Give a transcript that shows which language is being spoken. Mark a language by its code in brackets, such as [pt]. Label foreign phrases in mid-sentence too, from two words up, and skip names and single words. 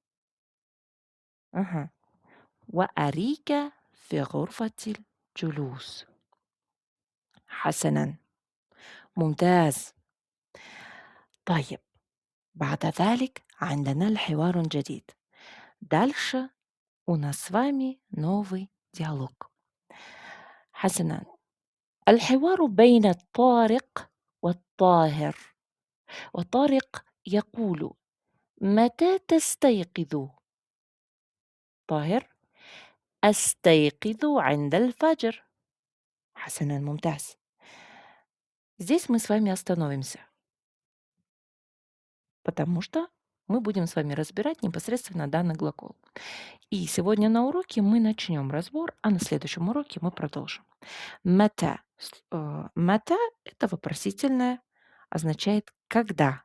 [ar] أها، وأريكة في غرفة الجلوس. حسنًا، ممتاز. طيب، بعد ذلك عندنا الحوار جديد. [ru] Дальше у нас с вами новый диалог. [ar] حسنًا، الحوار بين الطارق والطاهر. وطارق يقول: "متى تستيقظ؟" طاهر: "أستيقظ عند الفجر". حسنًا، ممتاز. [ru] Здесь мы с вами остановимся, потому что мы будем с вами разбирать непосредственно данный глагол. И сегодня на уроке мы начнем разбор, а на следующем уроке мы продолжим. Мата — это вопросительное, означает «когда».